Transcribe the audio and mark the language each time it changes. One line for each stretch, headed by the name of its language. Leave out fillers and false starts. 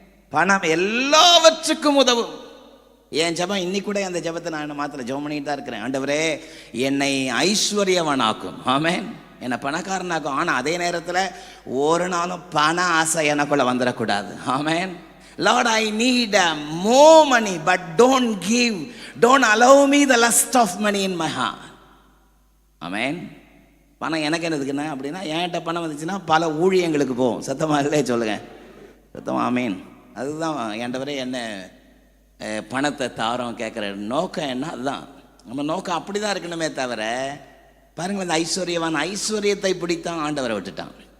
Tamil: பணம் எல்லாவற்றுக்கும் உதவும். என் ஜபம் இன்னைக்கு கூட அந்த ஜபத்தை நான் மாத்திர ஜெபம் பண்ணிட்டு தான் இருக்கிறேன். ஆண்டவரே என்னை ஐஸ்வர்யவனாக்கும். ஆமென். என்னை பணக்காரனாக்கும். ஆனால் அதே நேரத்தில் ஒரு நாளும் பண ஆசை எனக்குள்ள வந்துடக்கூடாது. ஆமென்.
English: Lord, I need more money, but don't allow me the lust of money in my heart. Amen.
Tamil: பணம் எனக்கு என்னதுக்குண்ணா அப்படின்னா, என்கிட்ட பணம் வந்துச்சுன்னா பல ஊழியங்களுக்கு போகும். சத்தமாக இல்லை சொல்லுங்க, சத்தமாக ஆமீன். அதுதான் என்கிட்ட என்ன பணத்தை தாரம் கேட்குற நோக்கம் என்ன, அதுதான் நம்ம நோக்கம். அப்படி தான் இருக்கணுமே தவிர, பாருங்கள், இந்த ஐஸ்வர்யவான் ஐஸ்வர்யத்தை பிடித்தான் ஆண்டவரை விட்டுட்டான்.